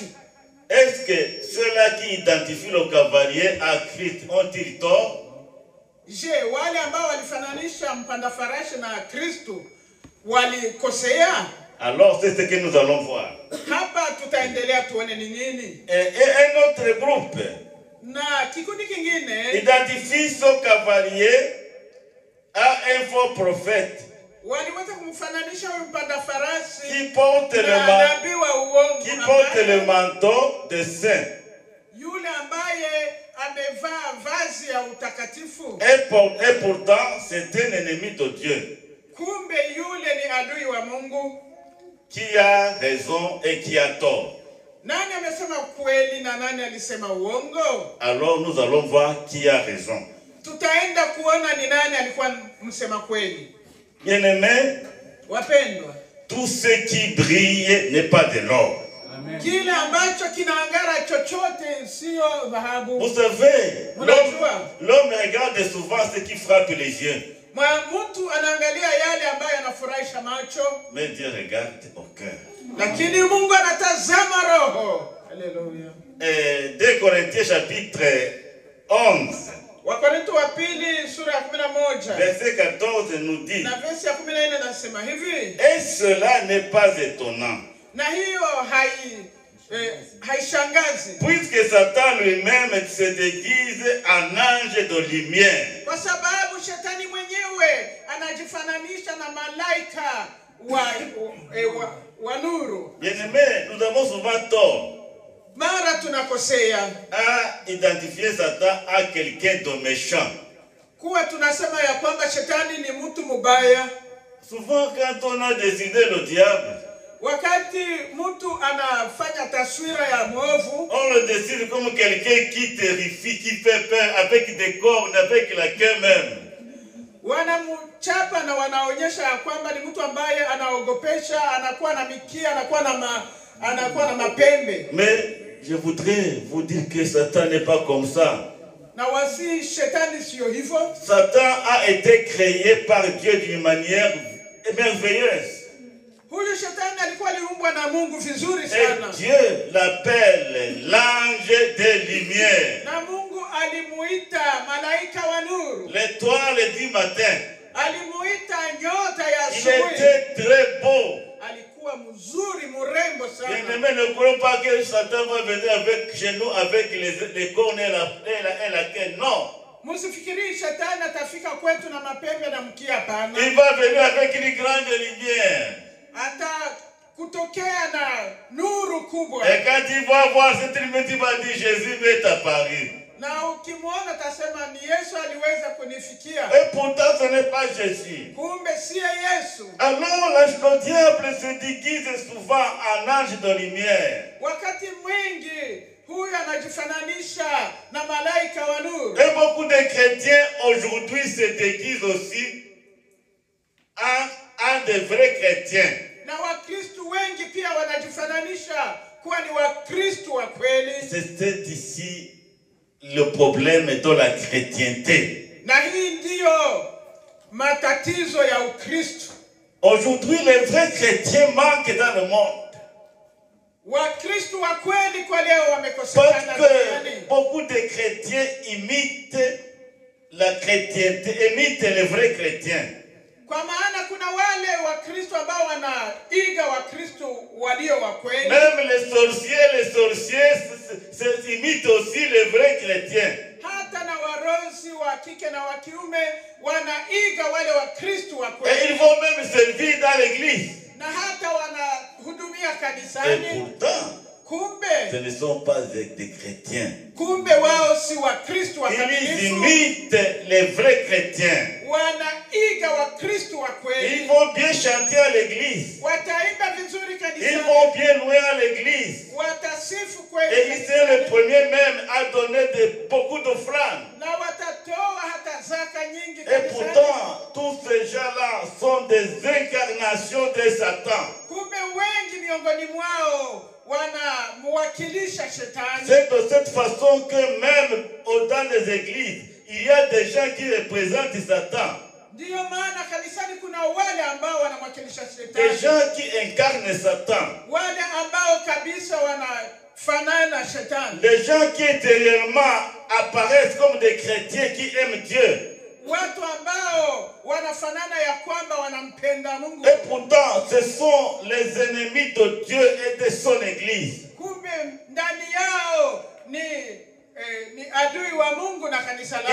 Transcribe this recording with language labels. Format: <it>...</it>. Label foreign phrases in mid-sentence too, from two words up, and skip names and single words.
<fr>Est-ce que ceux-là qui identifient le cavalier à Christ ont-ils tort? Je,</fr> <sw>wale ambao walifananisha mpanda farasi na Kristo walikosea?</sw> <fr>Alors c'est ce que nous allons voir.</fr> <sw>Hapa tutaendelea tuone ni nini.</sw> <fr>Et un autre groupe</fr> <sw>Na kikundi kingine</sw> <fr>identifie ce cavalier à un faux prophète</fr> <sw>waliweza kumfananisha huyu mpanda farasi</sw> <fr>qui porte</fr> <sw>nabii wa uongo,</sw> <fr>le manteau de saint.</fr> <sw>Yule ambaye amevaa vazi ya utakatifu.</sw> <fr>Et pourtant c'est un ennemi de Dieu.</fr> <sw>Kumbe yule ni adui wa Mungu.</sw> <fr>qui a raison et qui a tort.</fr> <sw>Nani amesema kweli na nani alisema uongo?</sw> <fr>Alors nous allons voir qui a raison.</fr> <sw>Tutaenda kuona ni nani alikuwa msema kweli.</sw> <fr>Bien-aimés,</fr> <sw>Wapendwa,</sw> <fr>tout ce qui brille n'est pas de l'or.</fr> <sw>Kile ambacho kinaangara chochote sio dhahabu.</sw> <fr>Vous savez, l'homme regarde souvent ce qui frappe les yeux.</fr> <sw>Mtu anaangalia yale ambayo yanafurahisha macho.</sw> <fr>Mais Dieu regarde au cœur.</fr> <sw>Lakini Mungu anatazama roho. Haleluya.</sw> <fr>2 Corinthiens chapitre 11.</fr> <sw>Wakorintho wa pili sura ya 11.</sw> <fr>Verset 14 nous dit.</fr> <sw>Na verse ya 14 nasema hivi.</sw> <fr>Et cela n'est pas étonnant.</fr> <sw>Na hiyo haishangazi.</sw> <fr>Puisque Satan lui-même se déguise en ange de lumière.</fr> <sw>Kwa sababu shetani mwenyewe anajifananisha na malaika wa nuru.</sw> <fr>Bien-aimés, nous avons souvent tort</fr> <sw>Mara tunakosea</sw> <fr>à identifier Satan à quelqu'un de méchant.</fr> <sw>Kuwa tunasema ya kwamba shetani ni mtu mubaya.</sw> <fr>Souvent quand on a décidé le diable,</fr> <sw>wakati mtu anafanya taswira ya mwovu,</sw> <fr>on le décide comme quelqu'un qui terrifie, qui fait peur, avec des cornes, avec la queue même.</fr> <sw>Wanamchapa na wanaonyesha ya kwamba ni mtu ambaye anaogopesha, anakuwa na mikia, anakuwa na mapembe.</sw> <fr>Mais je voudrais vous dire que Satan n'est pas comme ça.</fr> <sw>Na wasi shetani sio hivyo.</sw> <fr>Satan a été créé par Dieu d'une manière merveilleuse.</fr> <sw>Huyu shetani alikuwa aliumbwa na Mungu vizuri sana.</sw> <fr>Et Dieu l'appelle l'ange des lumières.</fr> <sw>Na Mungu alimuita malaika wa nuru.</sw> <fr>L'étoile du matin.</fr> <sw>Alimuita nyota ya</sw> <fr>Il</fr> <sw>asubuhi.</sw> <fr>était très beau.</fr> <sw>Alikuwa mzuri, mrembo sana.</sw> <fr>Bien-aimés, ne croyons pas que Satan va venir avec chez nous avec les cornes et la queue. Non.</fr> <sw>Msifikiri shetani atafika kwetu na mapembe na mkia pana.</sw> <fr>Il va venir avec une grande lumière.</fr> <sw>Ata kutokea na nuru kubwa.</sw> <fr>Et quand il va voir cette lumière, il va dire Jésus m'est apparu.</fr> <sw>Na ukimwona tasema ni Yesu aliweza kunifikia.</sw> <fr>Et pourtant ce n'est pas Jésus.</fr> <sw>Kumbe si Yesu.</sw> <fr>Alors le diable se déguise souvent en ange de lumière.</fr> <sw>Wakati mwingi huyu anajifananisha na malaika wa nuru.</sw> <fr>Et beaucoup de chrétiens aujourd'hui se déguisent aussi en de vrais chrétiens.</fr> <sw>Na Wakristo wengi pia wanajifananisha kuwa ni Wakristo wa kweli.</sw> <fr>C'est ici le problème de la chrétienté.</fr> <sw>Na hii ndiyo matatizo ya Ukristo.</sw> <fr>Aujourd'hui, les vrais chrétiens manquent dans le monde.</fr> <sw>Wakristo wa kweli kwa leo wamekosekana</sw> <fr>Parce</fr> <sw>duniani.</sw> <fr>que beaucoup de chrétiens imitent la chrétienté, imitent les vrais chrétiens.</fr> <sw>Kwa maana kuna wale Wakristo ambao wanaiga Wakristo walio wa kweli.</sw> <fr>Même les sorciers imitent aussi les vrais chrétiens.</fr> <sw>Hata na warozi wa kike na wa kiume wanaiga wale Wakristo wa kweli.</sw> <fr>Et ils vont même servir dans l'église.</fr> <sw>Na hata wanahudumia</sw> <fr>Et</fr> <sw>kanisani.</sw> <fr>pourtant,</fr> <sw>Kumbe</sw> <fr>ce ne sont pas des chrétiens.</fr> <sw>kumbe wao si Wakristo wa</sw> <fr>Ils</fr> <sw>kamilifu.</sw> <fr>imitent les vrais chrétiens.</fr> <sw>Wanaiga Wakristo wa kweli.</sw> <fr>Ils vont bien chanter à l'église.</fr> <sw>Wataimba vizuri</sw> <fr>Ils</fr> <sw>kanisani.</sw> <fr>vont bien louer à l'église.</fr> <sw>Watasifu</sw> <fr>Et</fr> <sw>kweli</sw> <fr>ils sont les</fr> <sw>kanisani.</sw> <fr>premiers même à donner beaucoup d'offrandes.</fr> <sw>Na watatoa hata zaka nyingi</sw> <fr>Et</fr> <sw>kanisani.</sw> <fr>pourtant, tous ces gens-là sont des incarnations de Satan.</fr> <sw>Kumbe wengi miongoni mwao wanamwakilisha shetani.</sw> <fr>C'est de cette façon que même dans les églises, il y a des gens qui représentent Satan.</fr> <sw>Ndiyo maana kanisani kuna wale ambao wanamwakilisha</sw> <fr>Des</fr> <sw>shetani.</sw> <fr>gens qui incarnent Satan.</fr> <sw>Wale ambao kabisa wanafanana shetani.</sw> <fr>Les gens qui intérieurement apparaissent comme des chrétiens qui aiment Dieu.</fr> <sw>Watu ambao wanafanana ya kwamba wanampenda Mungu.</sw> <fr>Et pourtant, ce sont les ennemis de Dieu et de son église.</fr> <sw>Kumbe ndani yao ni adui wa Mungu na kanisa lake.</sw>